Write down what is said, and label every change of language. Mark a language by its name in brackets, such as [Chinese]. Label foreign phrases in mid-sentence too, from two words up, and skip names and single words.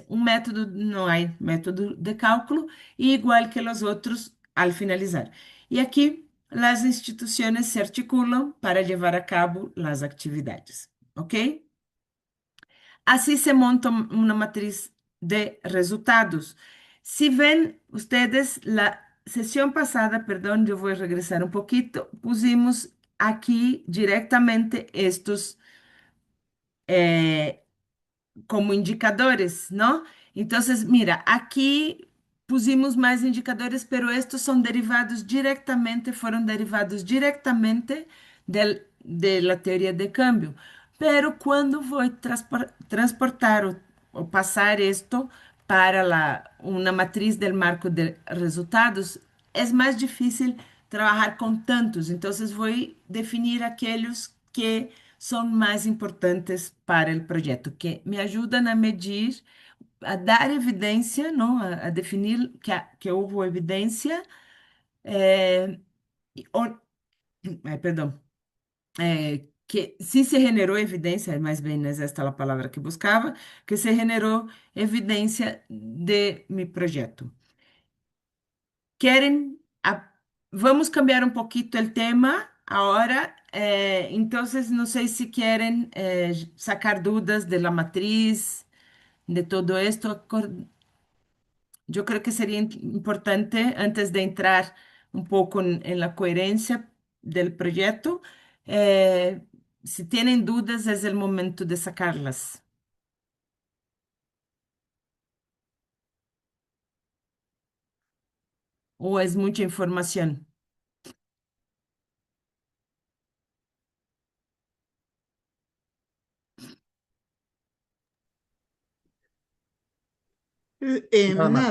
[Portuguese] Um método, não há método de cálculo, e igual que os outros, ao finalizar. E aqui, as instituições se articulam para levar a cabo as atividades, ok? Assim se monta uma matriz de resultados. [Spanish] Si ven ustedes, la sesión pasada, perdón, yo voy a regresar un poquito, pusimos aquí directamente estos eh, como indicadores, ¿no? Entonces, mira, aquí pusimos más indicadores, pero estos son derivados directamente, fueron derivados directamente de la teoría de cambio. Pero cuando voy a transportar o pasar esto para una matriz del marco de resultados, es más difícil trabajar con tantos. Entonces voy a definir aquellos que [Portuguese] são mais importantes para o projeto, que me ajudam a medir, a dar evidência, não? A definir que houve evidência, ou, perdão, que sim se generou evidência, mais bem, né, esta é a palavra que buscava, que se generou evidência de meu projeto. Querem, vamos cambiar um pouquinho o tema agora. Então, não sei se querem sacar dúvidas [Spanish] de la matriz, de todo esto. [Portuguese] Eu creio que seria importante, antes de entrar um pouco em la coerência, [Spanish] del proyecto. Eh, si tienen dudas, es el momento de sacarlas. ¿O es mucha información? Norma.